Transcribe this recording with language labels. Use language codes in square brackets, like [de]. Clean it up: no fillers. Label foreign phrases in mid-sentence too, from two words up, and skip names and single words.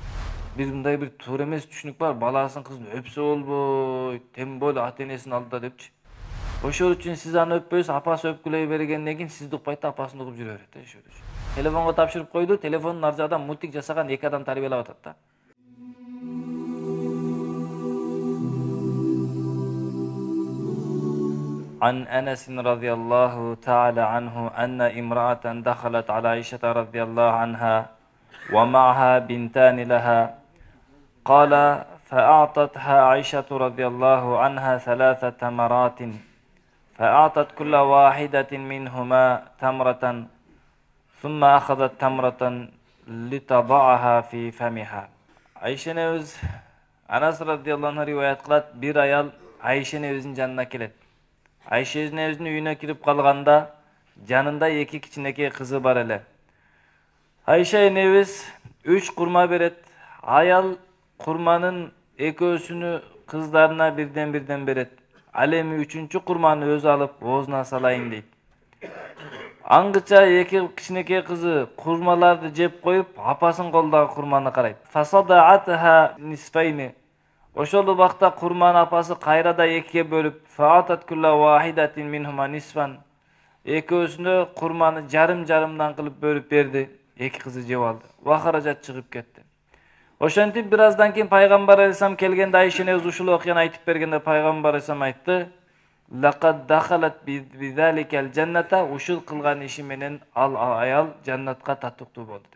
[ky] Мындай бир туура эмес түшүнүк бар, баласын кызын өпсө болбойт, [ru] тем более [ky] ата энесинин алдында депчи. Ошол үчүн сиз аны өппөйсүз, апасы өпкүлөй бергенден кийин сизди укпайт да апасын угуп жүрө берет да ошол. Телефонго тапшырып койду, телефонун ар жагынан мультик жасаган эки адам тарбиялап атат да. [ar] عن أنس رضي الله تعالى عنه أن امرأة دخلت على عائشة رضي الله عنها ومعها بنتان لها قال فأعطتها عائشة رضي الله عنها 3 تمرات فأعطت كل واحدة منهما تمرة ثم أخذت تمرة لتضعها في فمها. [ky] Айша небіз Анас [ar] رضي الله عنه [ky] риwayat кылат, бир аял Айша небиздин жанына келет. Айша небиздин үйүнө кирип калганда жанында эки кичинекей кызы бар эле. Айша небиз 3 курма берет. Аял курманын экөөсүнү кыздарына бирден берет. Ал эми 3-чү курманы өзү алып оозуна салайын дейт. Аңгыча эки кичинекей кызы курмаларды жеп коюп, апасын колдогу курманы карайт. [ar] فشقتها نصفين. [ky] Ошол убакта курманы апасы кайрада экиге бөлүп, [ar] فأعطت كل واحدة منهما نصفا. [ky] Экөөсүнө курманы жарым-жарымдан кылып бөлүп берди. Эки кызы жеп алды. Вахаражат чыгып кетти. Ошентип бир аздан кийин пайгамбар алейхисалам келгенде Айша небиз ушул окуяны айтып бергенде пайгамбар алейхисалам айтты: [ar] "لقد دخلت بذلك الجنة", [ky] ушул кылган иши менен ал аял жаннатка татыктуу болду деп.